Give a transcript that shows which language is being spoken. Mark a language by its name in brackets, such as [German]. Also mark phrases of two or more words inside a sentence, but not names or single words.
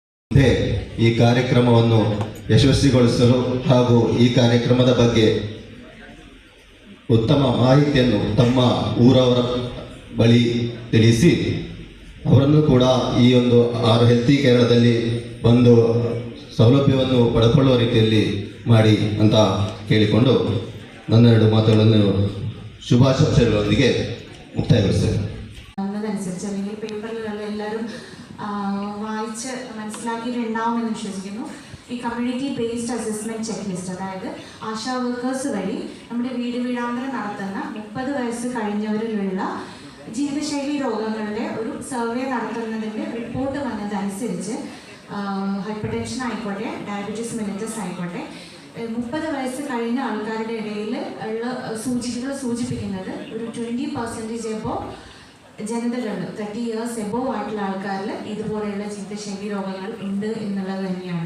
[Kannada] ಈ ಕಾರ್ಯಕ್ರಮವನ್ನು ಯಶಸ್ವಿಗೊಳಿಸಲು ಹಾಗೂ ಈ ಕಾರ್ಯಕ್ರಮದ ಬಗ್ಗೆ ಉತ್ತಮ ಮಾಹಿತಿಯನ್ನು ತಮ್ಮ ಊರವರ ಬಳಿ ತಿಳಿಸಿ ಅವರನ್ನು ಕೂಡ ಈ ಒಂದು ಹೆಲ್ತಿ ಕೇರಳದಲ್ಲಿ ಬಂದು ಸೌಲಭ್ಯವನ್ನು ಪಡೆದುಕೊಳ್ಳುವ ರೀತಿಯಲ್ಲಿ ಮಾಡಿ ಅಂತ ಕೇಳಿಕೊಂಡು ನನ್ನ ಎರಡು ಮಾತುಗಳನ್ನು ಶುಭಾಶಯಗಳೊಂದಿಗೆ മുക്തായവസ്ഥ [Malayalam] അതനുസരിച്ച് അല്ലെങ്കിൽ പേപ്പറിലുള്ള എല്ലാവരും വായിച്ച് മനസ്സിലാക്കിയിട്ടുണ്ടാവുമെന്ന് വിശ്വസിക്കുന്നു. ഈ [English] community based assessment check list, [Malayalam] അതായത് [English] ASHA workers [Malayalam] വഴി നമ്മുടെ വീടാന്തരം നടത്തുന്ന 30 വയസ്സ് കഴിഞ്ഞവരിലുള്ള ജീവിതശൈലി രോഗങ്ങളുടെ ഒരു സർവേ നടത്തുന്നതിൻ്റെ റിപ്പോർട്ട് വന്നതനുസരിച്ച് [English] hyper tension [Malayalam] ആയിക്കോട്ടെ, [English] diabetes mellitus [Malayalam] ആയിക്കോട്ടെ, 30 വയസ്സ് കഴിഞ്ഞ ആൾക്കാരുടെ ഇടയിൽ ഉള്ള സൂചികകൾ സൂചിപ്പിക്കുന്നത് ഒരു 20% എബോ ജനതകൾ [English] 30 years above [Malayalam] ആയിട്ടുള്ള ആൾക്കാരിൽ ഇതുപോലെയുള്ള ജീവിതശൈലി രോഗങ്ങൾ ഉണ്ട് എന്നുള്ളത് തന്നെയാണ്.